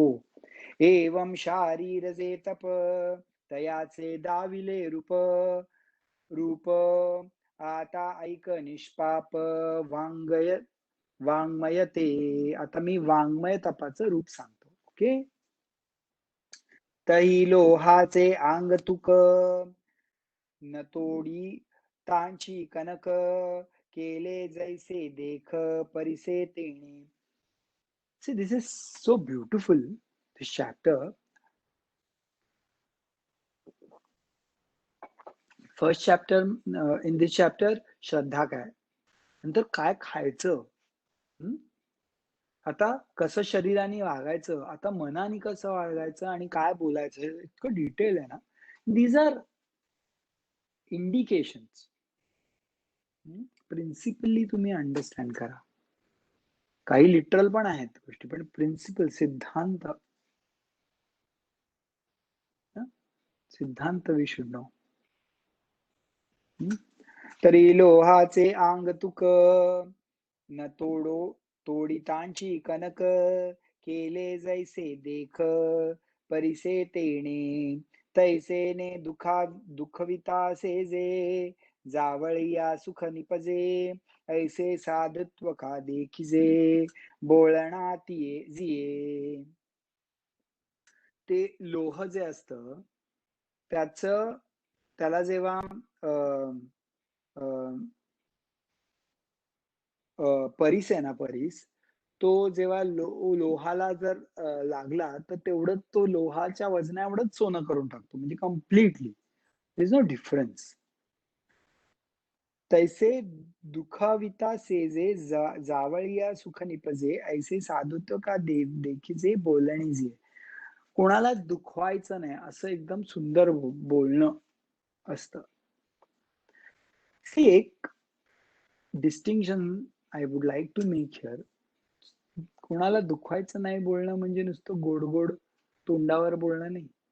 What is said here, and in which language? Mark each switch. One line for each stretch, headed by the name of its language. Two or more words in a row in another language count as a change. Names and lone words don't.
Marathi: एवं शारीर जे तप, तयाचे दाविले रूप. रूप आता ऐक निष्पाप, वाङ्मय ते. आता मी वाङ्मय तपाचं रूप सांगतो. ओके. तही लोहाचे अंग तुक, न तोडी तांची कनक, केले जैसे देख परिसे तेणे.
English: See, this is so beautiful, this chapter. First chapter, in this chapter,
Marathi: श्रद्धा काय, नंतर काय खायचं, आता कसं शरीराने वागायचं, आता मनाने कसं वागायचं आणि काय बोलायचं, इतकं डिटेल आहे ना.
English: These are indications.
Marathi: प्रिन्सिपली तुम्ही अंडरस्टँड करा. काही लिटरल पण आहेत गोष्टी, पण प्रिन्सिपल, सिद्धांत, सिद्धांत
English: we should know.
Marathi: तरी लोहाचे अंग तुक, न तोडितांची कनक, केले जैसे देख परिसे तेणे, तैसेने दुखवितासे जे, जावळिया सुख निपजे, ऐसे साधुत्व का देखिजे, बोलणा जिये. ते लोह जे असतं त्याला जेव्हा परीस आहे ना, परीस, तो जेव्हा लोहाला जर लागला तर तेवढं तो लोहाच्या वजना एवढंच सोनं करून टाकतो, म्हणजे कम्प्लिटली.
English: There is no difference.
Marathi: तैसे दुखाविता सेजे, जावळिया सुख निपजे, ऐसे साधुत्व का देखीजे, बोलणीजे. कोणाला दुखवायचं नाही असं एकदम सुंदर बोलणं असतं.
English: एक distinction I would like to make here.
Marathi: कोणाला दुखवायचं नाही बोलणं म्हणजे नुसतं गोड गोड तोंडावर बोलणं नाही.